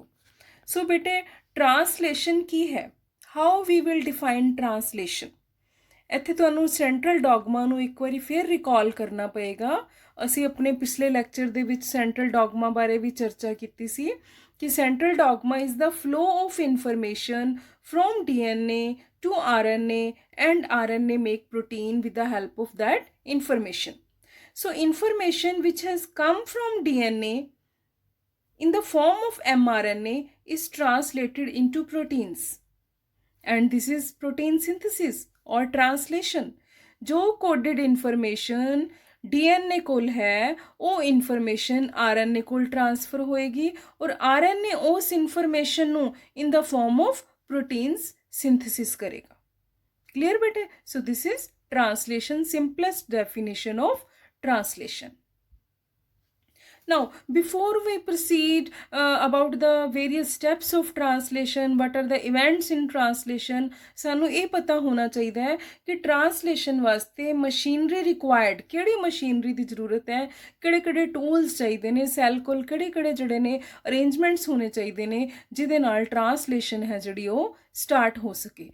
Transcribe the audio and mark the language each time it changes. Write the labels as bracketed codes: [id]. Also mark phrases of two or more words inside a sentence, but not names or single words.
[pa] ਸੋ ਬੇਟੇ, ਟਰਾਂਸਲੇਸ਼ਨ ਕੀ ਹੈ? [en] how we will define translation. [pa] ਇੱਥੇ ਤੁਹਾਨੂੰ [en] central dogma [pa] ਨੂੰ ਇੱਕ ਵਾਰੀ ਫਿਰ ਰਿਕਾਲ ਕਰਨਾ ਪਏਗਾ। ਅਸੀਂ ਆਪਣੇ ਪਿਛਲੇ ਲੈਕਚਰ ਦੇ ਵਿੱਚ ਸੈਂਟਰਲ ਡੌਗਮਾ ਬਾਰੇ ਵੀ ਚਰਚਾ ਕੀਤੀ ਸੀ ਕਿ [en] central dogma is the flow of information from DNA to RNA and RNA make protein with the help of that information. So information which has come from DNA in the form of mRNA is translated into proteins, and this is protein synthesis और ट्रांसलेशन। [pa] जो [en] coded information [pa] DNA ਕੋਲ ਹੈ ਵੋ ਇਨਫਾਰਮੇਸ਼ਨ RNA ਕੋਲ ਟ੍ਰਾਂਸਫਰ ਹੋਏਗੀ ਔਰ RNA ਉਸ ਇਨਫਾਰਮੇਸ਼ਨ ਨੂੰ [en] in the form of proteins synthesis [pa] करेगा। क्लियर बेटे? [en] so this is translation, simplest definition of translation. Now, before we proceed about the various steps of translation, what are the events in translation, [pa] ਸਾਨੂੰ ਇਹ ਪਤਾ ਹੋਣਾ ਚਾਹੀਦਾ ਹੈ ਕਿ ਟਰਾਂਸਲੇਸ਼ਨ ਵਾਸਤੇ [en] machinery required, [pa] ਕਿਹੜੀ ਮਸ਼ੀਨਰੀ ਦੀ ਜ਼ਰੂਰਤ ਹੈ, ਕਿਹੜੇ ਕਿਹੜੇ ਟੂਲਸ ਚਾਹੀਦੇ ਨੇ, ਸੈੱਲ ਕੋਲ ਕਿਹੜੇ ਕਿਹੜੇ ਜਿਹੜੇ ਨੇ ਅਰੇਂਜਮੈਂਟਸ ਹੋਣੇ ਚਾਹੀਦੇ ਨੇ ਜਿਹਦੇ ਨਾਲ ਟਰਾਂਸਲੇਸ਼ਨ ਹੈ ਜਿਹੜੀ ਉਹ ਸਟਾਰਟ ਹੋ ਸਕੇ।